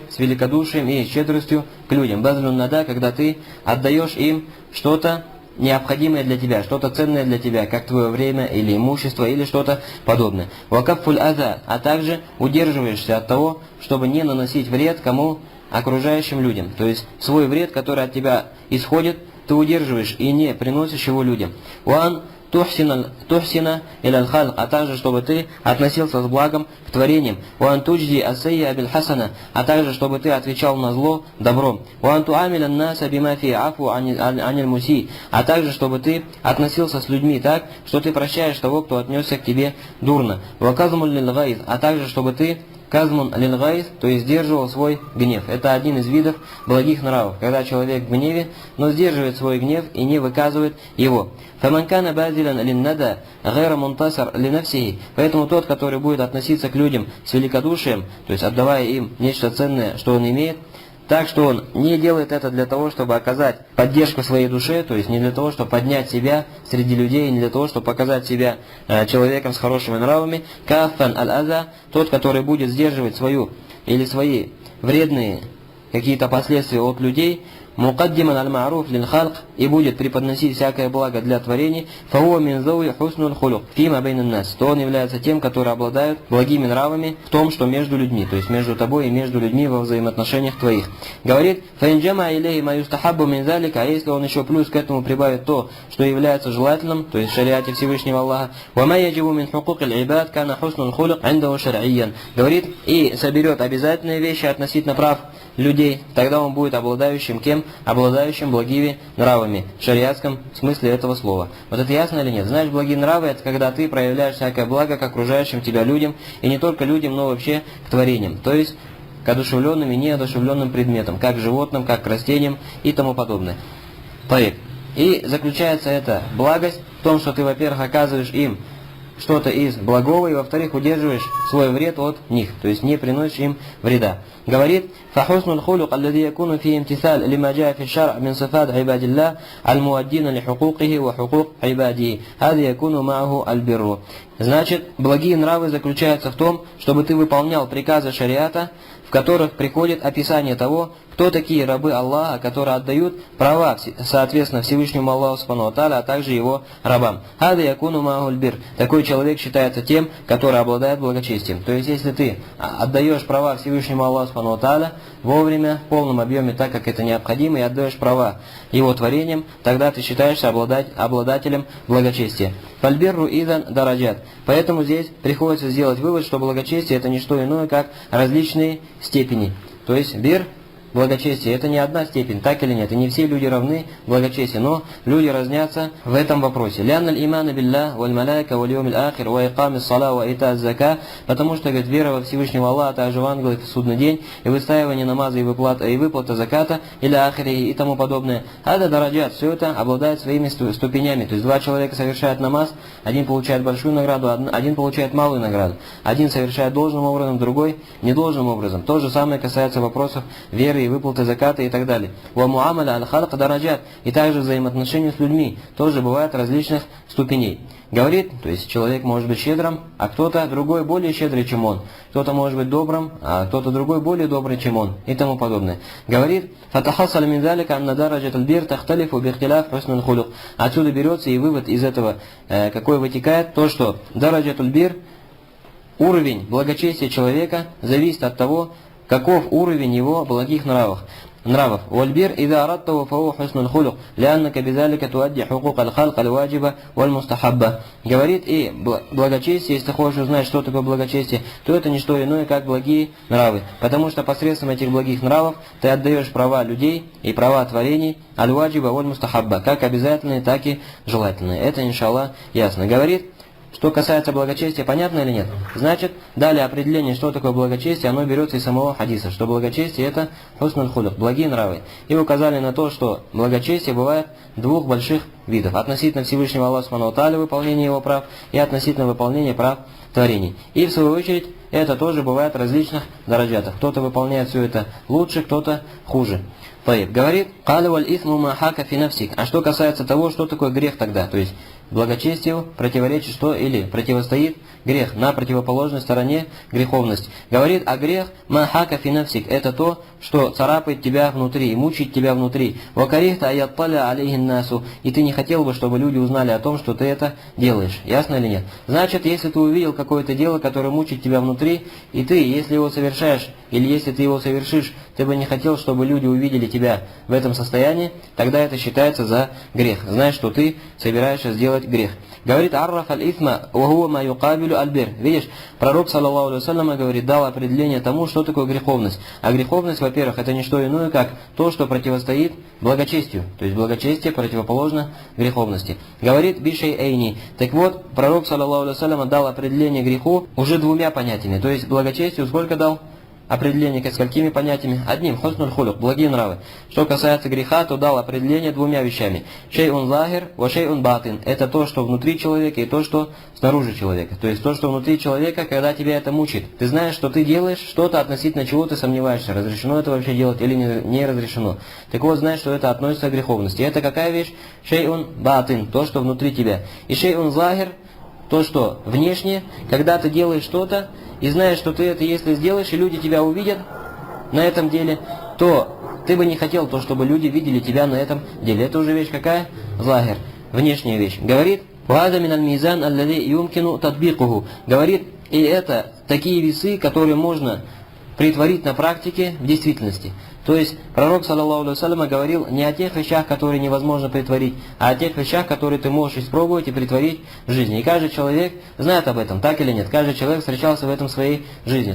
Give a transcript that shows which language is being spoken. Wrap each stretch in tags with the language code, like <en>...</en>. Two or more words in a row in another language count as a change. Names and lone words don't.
<ru>С великодушием и щедростью к людям.</ru> <ar>بذل الندى,</ar> <ru>когда ты отдаешь им что-то необходимое для тебя, что-то ценное для тебя, как твое время или имущество или что-то подобное.</ru> <ar>وكف الأذى,</ar> <ru>а также удерживаешься от того, чтобы не наносить вред кому? Окружающим людям. То есть свой вред, который от тебя исходит, ты удерживаешь и не приносишь его людям.</ru> <ar>وأن تحسن إلى الخلق,</ar> <ru>а также чтобы ты относился с благом к творениям.</ru> <ar>وأن تجزي السيئة بالحسنة,</ar> <ru>а также чтобы ты отвечал на зло добром.</ru> <ar>وأن تعامل الناس بما في عفو عن المسيء,</ar> <ru>а также чтобы ты относился с людьми так, что ты прощаешь того, кто отнесся к тебе дурно.</ru> <ar>وكظم للغيظ,</ar> <ru>а также чтобы ты</ru> <ar>كظم للغيظ,</ar> <ru>то есть сдерживал свой гнев. Это один из видов благих нравов, когда человек в гневе, но сдерживает свой гнев и не выказывает его.</ru> <ar>فمن كان باذلا للندى غير منتصر لنفسه.</ar> <ru>Поэтому тот, который будет относиться к людям с великодушием, то есть отдавая им нечто ценное, что он имеет, так что он не делает это для того, чтобы оказать поддержку своей душе, то есть не для того, чтобы поднять себя среди людей, не для того, чтобы показать себя человеком с хорошими нравами.</ru> <ar>كافا الأذى,</ar> <ru>тот, который будет сдерживать свою или свои вредные какие-то последствия от людей,</ru> <ar>مقدما المعروف للخلق,</ar> <ru>и будет преподносить всякое благо для творений,</ru> <ar>فهو من ذوي حسن الخلق فيما بين الناس,</ar> <ru>то он является тем, которые обладают благими нравами в том, что между людьми, то есть между тобой и между людьми во взаимоотношениях твоих. Говорит,</ru> <ar>فإن جمع إليه ما يستحب من ذلك,</ar> <ru>а если он еще плюс к этому прибавит то, что является желательным, то есть в шариате Всевышнего Аллаха,</ru> <ar>وما يجب من حقوق العباد كان حسن الخلق عنده شرعيا,</ar> <ru>говорит, и соберет обязательные вещи относительно прав людей, тогда он будет обладающим кем? Обладающим благими нравами, в шариатском смысле этого слова. Вот это ясно или нет? Знаешь, благие нравы, это когда ты проявляешь всякое благо к окружающим тебя людям, и не только людям, но вообще к творениям, то есть к одушевленным и неодушевленным предметам, как к животным, как к растениям и тому подобное. И заключается эта благость в том, что ты, во-первых, оказываешь им что-то из благого, и во-вторых, удерживаешь свой вред от них, то есть не приносишь им вреда. Говорит,</ru> <ar>فحسن الخلق الذي يكون فيه امتثال لما جاء في الشرع من صفات عباد الله المؤدين لحقوقه وحقوق عباده هذا يكون معه البر.</ar> <ru>Значит, благие нравы заключаются в том, чтобы ты выполнял приказы шариата, в которых приходит описание того, кто такие рабы Аллаха, которые отдают права, соответственно, Всевышнему Аллаху</ru> <ar>سبحانه وتعالى,</ar> <ru>а также его рабам.</ru> <ar>هذا يكون معه البر.</ar> <ru>Такой человек считается тем, который обладает благочестием. То есть, если ты отдаешь права Всевышнему Аллаху</ru> <ar>سبحانه وتعالى</ar> <ru>вовремя, в полном объеме, так как это необходимо, и отдаешь права его творениям, тогда ты считаешься обладателем благочестия.</ru> <ar>فالبر إذن درجات.</ar> <ru>Поэтому здесь приходится сделать вывод, что благочестие это не что иное, как различные степени. То есть бир, благочестие это не одна степень, так или нет. И не все люди равны в благочестии, но люди разнятся в этом вопросе.</ru> <ar>لأن الإيمان بالله والملائكة واليوم الآخر وإقام الصلاة وإيتاء الزكاة.</ar> <ru>Потому что, говорит, вера во Всевышнего Аллаха, также в ангелов в судный день, и выстаивание намаза, и выплата заката, или ахири, и тому подобное.</ru> <ar>هذه درجات,</ar> <ru>все это обладает своими ступенями. То есть два человека совершают намаз, один получает большую награду, один получает малую награду. Один совершает должным образом, другой недолжным образом. То же самое касается вопросов веры и выплаты заката и так далее.</ru> <ar>ومعاملة الخلق درجات.</ar> <ru>И также взаимоотношения с людьми тоже бывают различных ступеней. Говорит, то есть человек может быть щедрым, а кто-то другой более щедрый, чем он. Кто-то может быть добрым, а кто-то другой более добрый, чем он. И тому подобное. Говорит,</ru> <ar>فتحصل من ذلك أن درجات البر تختلف باختلاف حسن الخلق.</ar> <ru>Отсюда берется и вывод из этого, какой вытекает, то, что</ru> <ar>درجات البر,</ar> <ru>уровень благочестия человека зависит от того, каков уровень его благих нравов.</ru> <ar>والبر إذا أردته فهو حسن الخلق لأنك بذلك تؤدي حقوق الخلق الواجبة والمستحبة.</ar> <ru>Говорит, и благочестие, если хочешь узнать, что такое благочестие, то это не что иное, как благие нравы. Потому что посредством этих благих нравов ты отдаешь права людей и права творений</ru> <ar>الواجبة والمستحبة,</ar> <ru>как обязательные, так и желательные. Это, иншаллах, ясно. Говорит, что касается благочестия, понятно или нет? Значит, далее определение, что такое благочестие, оно берется из самого хадиса, что благочестие это</ru> <ar>حسن الخلق,</ar> <ru>благие нравы. И указали на то, что благочестие бывает двух больших видов. Относительно Всевышнего Аллаха</ru> <ar>سبحانه وتعالى,</ar> <ru>выполнения его прав, и относительно выполнения прав творений. И в свою очередь, это тоже бывает в различных дараджатах. Кто-то выполняет все это лучше, кто-то хуже. Говорит,</ru> <ar>«قال والإثم ما حاك في نفسك».</ar> <ru>А что касается того, что такое грех тогда, то есть благочестию противоречит что или противостоит грех, на противоположной стороне греховность. Говорит, а грех</ru> <ar>ما حاك في نفسك,</ar> <ru>это то, что царапает тебя внутри, мучает тебя внутри.</ru> <ar>وكرهت أن يطلع عليه الناس,</ar> <ru>и ты не хотел бы, чтобы люди узнали о том, что ты это делаешь. Ясно или нет? Значит, если ты увидел какое-то дело, которое мучает тебя внутри, и ты, если его совершаешь, или если ты его совершишь, ты бы не хотел, чтобы люди увидели тебя в этом состоянии, тогда это считается за грех. Знаешь, что ты собираешься сделать грех.</ru> <ar>Говорит, عرف الإثم وهو ما يقابل البر.</ar> <ru>Видишь, пророк,</ru> <ar>صلى الله عليه وسلم,</ar> <ru>говорит, дал определение тому, что такое греховность. А греховность, во-первых, это не что иное, как то, что противостоит благочестию. То есть благочестие противоположно греховности.</ru> <ar>Говорит, بشيئين.</ar> <ru>Так вот, пророк,</ru> <ar>صلى الله عليه وسلم,</ar> <ru>дал определение греху уже двумя понятиями. То есть благочестию сколько дал? Определение к сколькими понятиями? Одним,</ru> <ar>حسن الخلق,</ar> <ru>благие нравы. Что касается греха, то дал определение двумя вещами.</ru> <ar>شيء ظاهر وشيء باطن.</ar> <ru>Это то, что внутри человека, и то, что снаружи человека. То есть то, что внутри человека, когда тебя это мучит. Ты знаешь, что ты делаешь что-то, относительно чего ты сомневаешься, разрешено это вообще делать или не разрешено. Так вот, знаешь, что это относится к греховности. Это какая вещь?</ru> <ar>شيء باطن,</ar> <ru>то, что внутри тебя. И</ru> <ar>شيء ظاهر,</ar> <ru>то, что внешне, когда ты делаешь что-то, и знаешь, что ты это если сделаешь, и люди тебя увидят на этом деле, то ты бы не хотел то, чтобы люди видели тебя на этом деле. Это уже вещь какая? Захир, внешняя вещь. Говорит,</ru> <ar>«وهذا من الميزان الذي يمكن تطبيقه».</ar> <ru>Говорит, и это такие весы, которые можно притворить на практике в действительности. То есть пророк,</ru> <ar>صلى الله عليه وسلم,</ar> <ru>говорил не о тех вещах, которые невозможно притворить, а о тех вещах, которые ты можешь испробовать и притворить в жизни. И каждый человек знает об этом, так или нет. Каждый человек встречался в этом в своей жизни.</ru>